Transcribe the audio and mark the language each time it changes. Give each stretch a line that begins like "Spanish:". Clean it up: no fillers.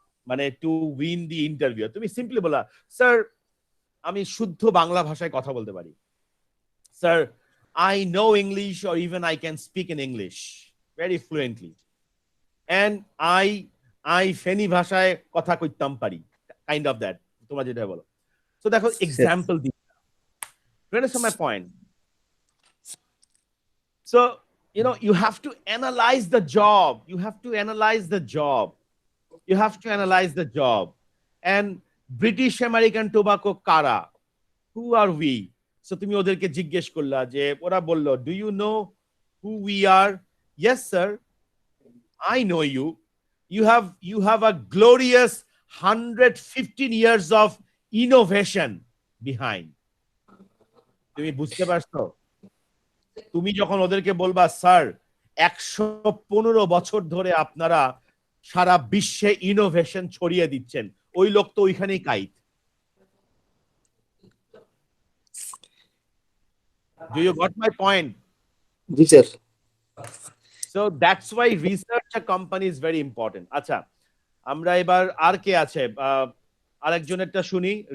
Bangla: মানে
English: to win the interview,
Bangla: তুমি simply বলা, স্যার আমি শুদ্ধ বাংলা ভাষায় কথা বলতে পারি, sir
English: I know English or even I can speak in English very fluently,
Bangla: and I Feni ভাষায় কথা কইতাম পারি,
English: kind of that,
Bangla: তোমরা যেটা বলো। তো দেখো এক্সাম্পল দিই,
English: my point. So, you have to analyze the job. You have to analyze the job. You have to analyze the job. And British American Tobacco Kara, who are we?
Bangla: So তুমি ওদেরকে জিজ্ঞেস করলা, যে ওরা বলল,
English: do you know who we are? Yes sir, I know you. You have a glorious 115 years of innovation behind.
Bangla: তুমি বুঝতে পারছো? তুমি যখন ওদেরকে বলবা, স্যার 115 বছর ধরে আপনারা সারা বিশ্বে ইনোভেশন ছড়িয়ে দিচ্ছেন, ওই লোক তো ওইখানেই kite.
English: Do you got my point?
Bangla: G sir.
English: So that's why research a company is very important.
Bangla: আচ্ছা, আমরা এবার আর কে আছে, আরেকজনেরটা শুনি।